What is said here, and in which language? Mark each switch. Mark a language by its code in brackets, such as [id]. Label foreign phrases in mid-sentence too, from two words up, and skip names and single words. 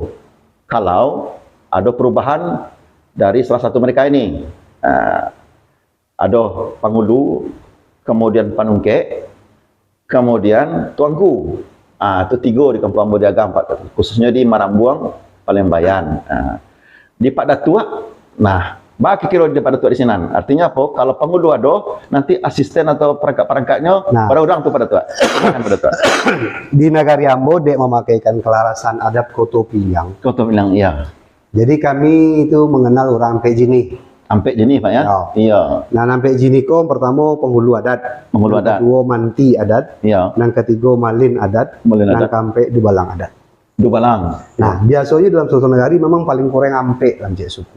[id] Kalau ada perubahan dari salah satu mereka ini, ada penghulu, kemudian panungke, kemudian tuanku. Itu tiga di kampung Ambo Diaga, khususnya di Marambuang, Palembang. Di Pak Datua, nah, bagi kira di Pak Datua di sini. Artinya apa? Kalau penghulu ada, nanti asisten atau perangkat-perangkatnya, pada orang tuh Pak Datua. [min] Di Nagari Ambo dek memakaikan kelarasan adat Koto Piliang. [id] Kau tuh bilang iya. Jadi kami itu mengenal orang Ampek Jini. Ampek jenis Pak ya? Ya. Iya. [min] Nah, Ampek Jini ko pertama penghulu adat. [id] Penghulu Yang adat. kedua manti adat. Iya. Yang ketiga malin adat. Malin Yang adat. keempat dubalang adat. Dubalang. Nah, biasanya dalam suatu negara memang paling kurang Ampek dalam cek suku.